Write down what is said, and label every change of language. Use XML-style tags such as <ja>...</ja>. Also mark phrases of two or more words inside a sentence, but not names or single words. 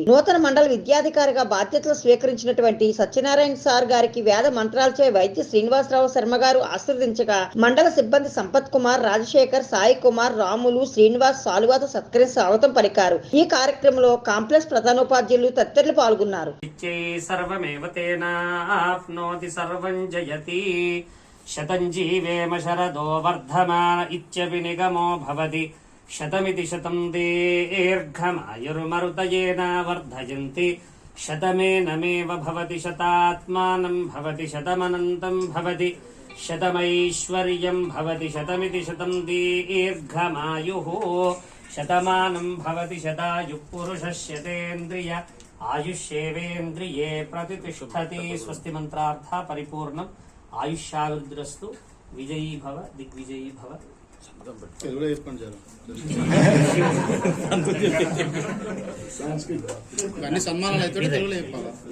<te>నూతన మండల విద్యాధికారిగా బాధ్యతలు స్వీకరించినటువంటి సత్యనారాయణ సార్ గారికి వేద మంత్రాలచే వైద్య శ్రీనివాసరావు శర్మ గారు ఆశీర్వదించగా మండల సిబ్బంది సంపత్ కుమార్, రాజశేఖర్, సాయి కుమార్, రాములు, శ్రీనివాస్ సాలువాతో సత్కరించి స్వాగతం పలికారు. ఈ కార్యక్రమంలో కాంప్లెక్స్ ప్రధానోపాధ్యాయులు తదితరులు పాల్గొన్నారు.</te> <sa>सर्वमेव तेनाप्नोति सर्वं जयति शतं जीवेम शरदो वर्धमान इत्यपि निगमो भवति शतमिति शतं दीर्घमायुर्मरुतयेन वर्धयन्ति शतमेनमेव भवति शतात्मानं भवति शतमनन्तं भवति शतमैश्वर्यं भवति शतमिति शतं दीर्घमायुः शतमानं भवति शतायुः पुरुषस्यतेन्द्रिय आयुष्येवेन्द्रिये प्रतिष्ठति स्वस्ति मंत्रार्थ परिपूर्णम आयुष्याभिवृद्धिरस्तु विजयी भव दिग्विजयी भव</sa> <te>అన్ని సన్మానాలు అయితే తెలుగులో చెప్పాలి.</te>